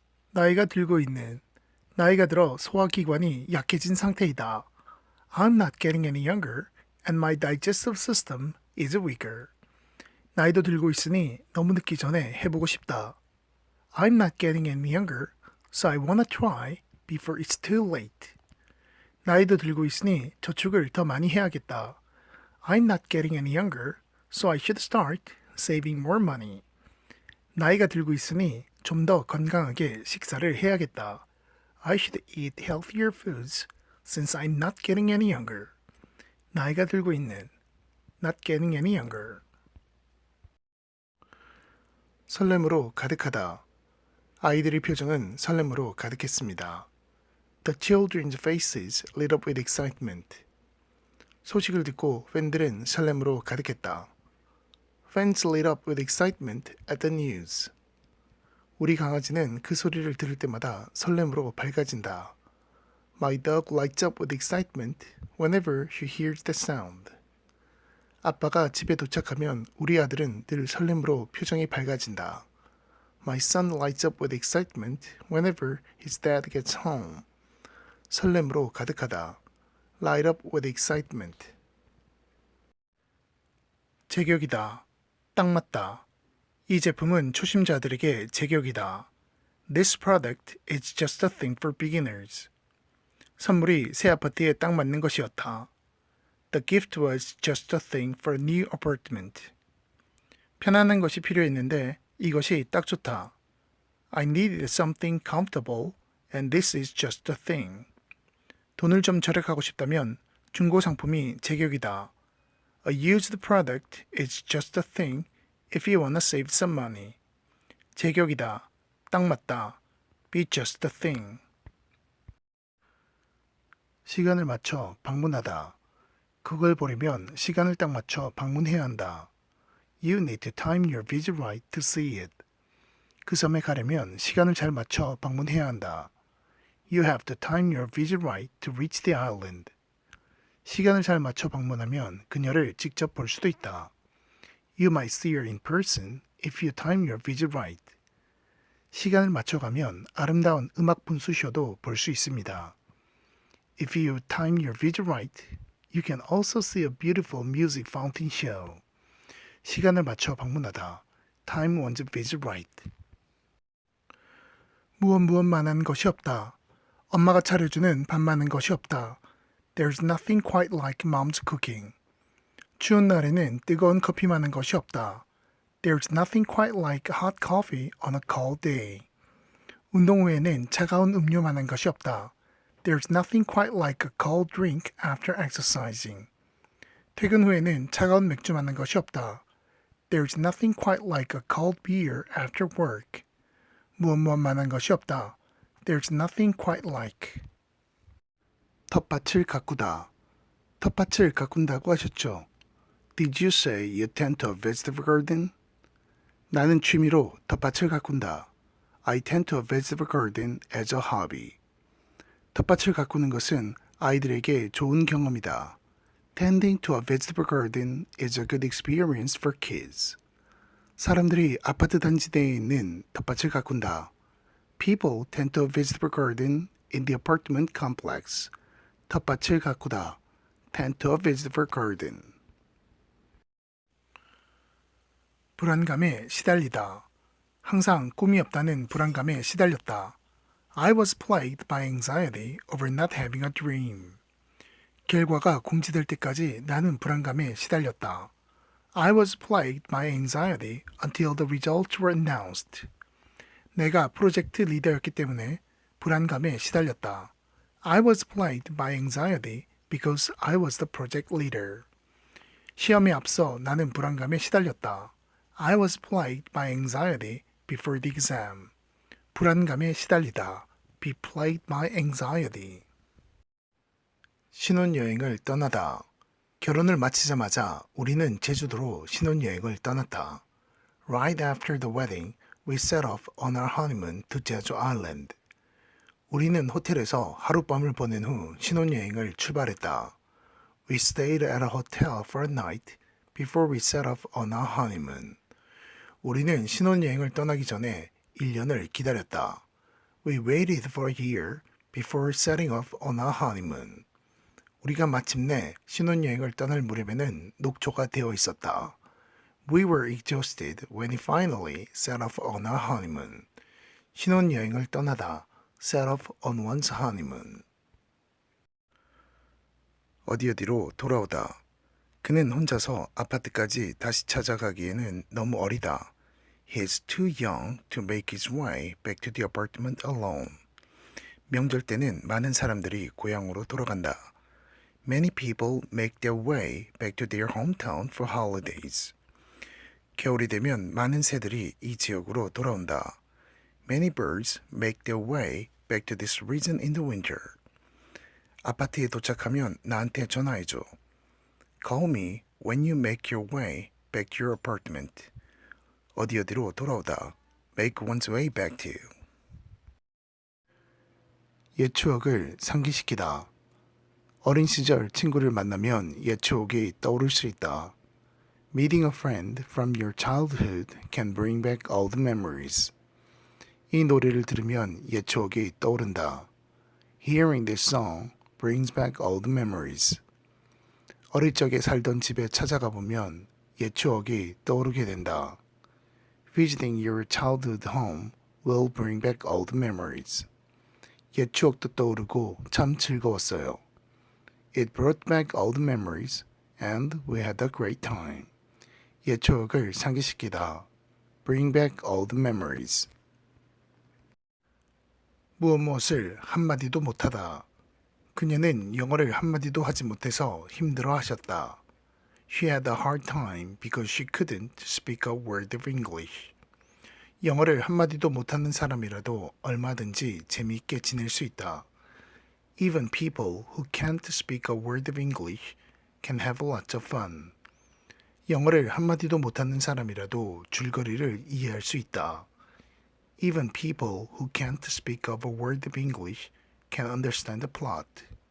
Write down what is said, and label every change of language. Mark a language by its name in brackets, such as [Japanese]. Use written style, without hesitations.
[Korean] 나이가 들고 있는, 나이가 들어 소화기관이 약해진 상태이다. [English] I'm not getting any younger and my digestive system is weaker. [Korean] 나이도 들고 있으니 너무 늦기 전에 해보고 싶다. [English] I'm not getting any younger, so I wanna try before it's too late. [Korean] 나이도 들고 있으니 저축을 더 많이 해야겠다. [English] I'm not getting any younger, so I should start saving more money. [Korean] 나이가 들고 있으니 좀 더 건강하게 식사를 해야겠다. [English] I should eat healthier foods since I'm not getting any younger. [Korean] 나이가 들고 있는 [English] not getting any younger. [Korean] 설렘으로 가득하다. 아이들의 표정은 설렘으로 가득했습니다. [English] The children's faces lit up with excitement. [Korean] 소식을 듣고 팬들은 설렘으로 가득했다. [English] Fans lit up with excitement at the news. [Korean] 우리 강아지는 그 소리를 들을 때마다 설렘으로 밝아진다. [English] My dog lights up with excitement whenever she hears the sound. [Korean] 아빠가 집에 도착하면 우리 아들은 늘 설렘으로 표정이 밝아진다. [English] My son lights up with excitement whenever his dad gets home. [Korean] 설렘으로 가득하다. [English] Light up with excitement. [Korean] 제격이다. 딱 맞다. 이 제품은 초심자들에게 제격이다. [English] This product is just a thing for beginners. [Korean] 선물이 새 아파트에 딱 맞는 것이었다. [English] The gift was just a thing for a new apartment. [Korean] 편안한 것이 필요했는데 이것이 딱 좋다. [English] I needed something comfortable and this is just a thing. [Korean] 돈을 좀 절약하고 싶다면 중고 상품이 제격이다. [English] A used product is just a thing if you wanna save some money. [Korean] 제격이다. 딱 맞다. [English] Be just a thing. [Korean] 시간을 맞춰 방문하다. 그걸 보려면 시간을 딱 맞춰 방문해야 한다. [English] You need to time your visit right to see it. [Korean] 그 섬에 가려면 시간을 잘 맞춰 방문해야 한다. [English] You have to time your visit right to reach the island. [Korean] 시간을 잘 맞춰 방문하면 그녀를 직접 볼 수도 있다. [English] You might see her in person if you time your visit right. [Korean] 시간을 맞춰가면 아름다운 음악 분수쇼도 볼 수 있습니다. [English] If you time your visit right, you can also see a beautiful music fountain show. [Korean] 시간을 맞춰 방문하다. [English] Time one's visit right. [Korean] 무엇만한 것이 없다. 엄마가 차려주는 밥만한 것이 없다. [English] There's nothing quite like mom's cooking. [Korean] 추운 날에는 뜨거운 커피만한 것이 없다. [English] There's nothing quite like hot coffee on a cold day. [Korean] 운동 후에는 차가운 음료만한 것이 없다. [English] There's nothing quite like a cold drink after exercising. [Korean] 퇴근 후에는 차가운 맥주만한 것이 없다. [English] There's nothing quite like a cold beer after work. [Korean] 무엇만한 것이 없다. [English] There's nothing quite like. [Korean] 텃밭을 가꾸다. 텃밭을 가꾼다고 하셨죠? [English] Did you say you tend to a vegetable garden? [Korean] 나는 취미로 텃밭을 가꾼다. [English] I tend to a vegetable garden as a hobby. [Korean] 텃밭을 가꾸는 것은 아이들에게 좋은 경험이다. [English] Tending to a vegetable garden is a good experience for kids. [Korean] 사람들이 아파트 단지 내에 있는 텃밭을 가꾼다. [English] People tend to a vegetable garden in the apartment complex. [Korean] 텃밭을 가꾸다. [English] Tend to a vegetable garden. [Korean] 불안감에 시달리다. 항상 꿈이 없다는 불안감에 시달렸다. [English] I was plagued by anxiety over not having a dream. [Korean] 결과가 공지될 때까지 나는 불안감에 시달렸다. [English] I was plagued by anxiety until the results were announced. [Korean] 내가 프로젝트 리더였기 때문에 불안감에 시달렸다. [English] I was plagued by anxiety because I was the project leader. [Korean] 시험에 앞서 나는 불안감에 시달렸다. [English] I was plagued by anxiety before the exam. [Korean] 불안감에 시달리다. [English] Be plagued by anxiety. [Korean] 신혼여행을 떠나다. 결혼을 마치자마자 우리는 제주도로 신혼여행을 떠났다. [English] Right after the wedding, we set off on our honeymoon to Jeju Island. [Korean] 우리는 호텔에서 하룻밤을 보낸 후 신혼여행을 출발했다. [English] We stayed at a hotel for a night before we set off on our honeymoon. [Korean] 우리는 신혼여행을 떠나기 전에 1년을 기다렸다. [English] We waited for a year before setting off on our honeymoon. [Korean] 우리가 마침내 신혼여행을 떠날 무렵에는 녹초가 되어 있었다. [English] We were exhausted when we finally set off on our honeymoon. [Korean] 신혼여행을 떠나다 [English] set off on one's honeymoon. [Korean] 어디로 돌아오다. 그는 혼자서 아파트까지 다시 찾아가기에는 너무 어리다. [English] He is too young to make his way back to the apartment alone. [Korean] 명절 때는 많은 사람들이 고향으로 돌아간다. [English] Many people make their way back to their hometown for holidays. [Korean] 겨울이 되면 많은 새들이 이 지역으로 돌아온다. [English] Many birds make their way back to this region in the winter. [Korean] 아파트에 도착하면 나한테 전화해줘. [English] Call me when you make your way back to your apartment. [Korean] 어디로 돌아오다. [English] Make one's way back to. [Korean] 옛 추억을 상기시키다. 어린 시절 친구를 만나면 옛 추억이 떠오를 수 있다. [English] Meeting a friend from your childhood can bring back old memories. [Korean] 이 노래를 들으면 옛 추억이 떠오른다. [English] Hearing this song brings back old memories. [Korean] 어릴 적에 살던 집에 찾아가 보면 옛 추억이 떠오르게 된다. [English] Visiting your childhood home will bring back old memories. [Korean] 옛 추억도 떠오르고 참 즐거웠어요. [English] It brought back old memories and we had a great time. [Korean] 옛 추억을 상기시키다. [English] Bring back old memories. [Korean] 무엇을 한마디도 못하다. 그녀는 영어를 한마디도 하지 못해서 힘들어 하셨다. [English] She had a hard time because she couldn't speak a word of English. [Korean] 영어를 한마디도 못하는 사람이라도 얼마든지 재미있게 지낼 수 있다. [English] Even people who can't speak a word of English can have lots of fun. [Korean] 영어를 한마디도 못하는 사람이라도 줄거리를 이해할 수 있다. [English] Even people who can't speak of a word of English can understand the plot.